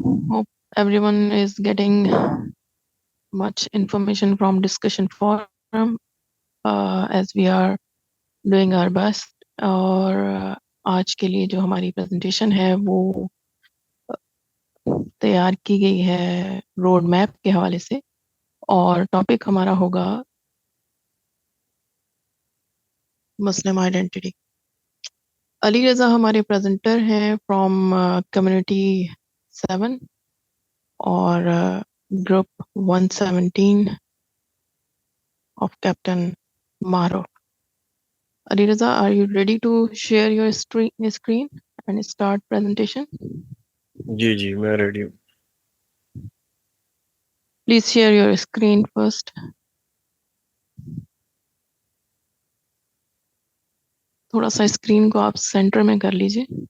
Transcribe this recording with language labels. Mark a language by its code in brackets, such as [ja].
[en] Hope everyone is getting much information from discussion forum as we are doing our best. [ur] اور آج کے لیے جو ہماری پریزنٹیشن ہے وہ تیار کی گئی ہے روڈ میپ کے حوالے سے، اور ٹاپک ہمارا ہوگا مسلم آئیڈینٹی۔ علی رضا ہمارے پریزنٹر ہیں فرام کمیونٹی 7 اور group 117 of Captain Maro. [en] Ali Raza, are you ready to share your screen and start presentation? [ur] جی میں ریڈی ہوں. [en] Please share your screen first. [ur] تھوڑا سا اسکرین کو آپ سینٹر میں کر لیجئے.